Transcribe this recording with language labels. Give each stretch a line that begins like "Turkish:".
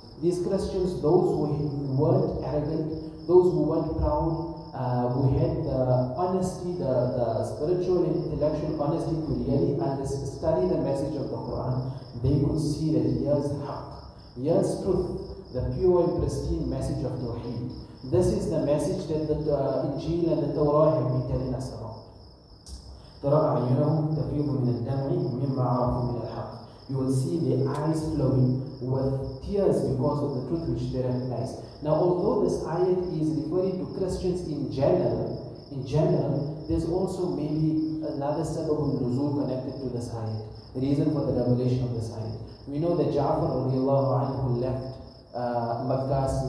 English: These Christians, those who weren't arrogant, those who weren't proud, who had the honesty, the spiritual and intellectual honesty to really study the message of the Quran, they could see that here's haqq, here's truth, the pure and pristine message of Tawheed. This is the message that the Injil and the Torah have been telling us about.
Arabic: ترى أعينهم تفيض من الدمع مما عرفوا من الحق.
English: You will see the eyes flowing with tears because of the truth which they recognize. Now, although this ayat is referring to Christians in general, there's also maybe another sabab al-nuzul connected to this ayat. The reason for the revelation of this ayat. We know that Ja'far radiallahu anhu left Makkah.